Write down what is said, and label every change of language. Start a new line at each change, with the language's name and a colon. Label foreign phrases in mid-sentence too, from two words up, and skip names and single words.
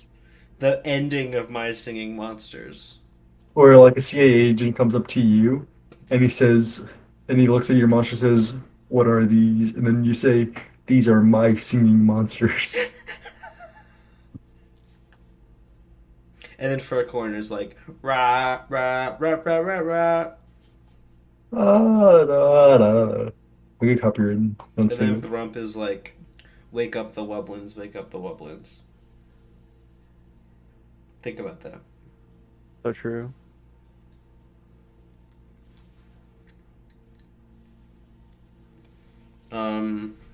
English: the ending of My Singing Monsters. Where like a CIA agent comes up to you and he says, and he looks at your monster and says, "What are these?" And then you say, "These are my singing monsters." And then Fur Corner's like rah rah rah rah rah rah. Ah, da, da. We get copyrighted. Don't And say then it. Grump is like, wake up the Wublins, wake up the Wublins. Think about that. So true. Um,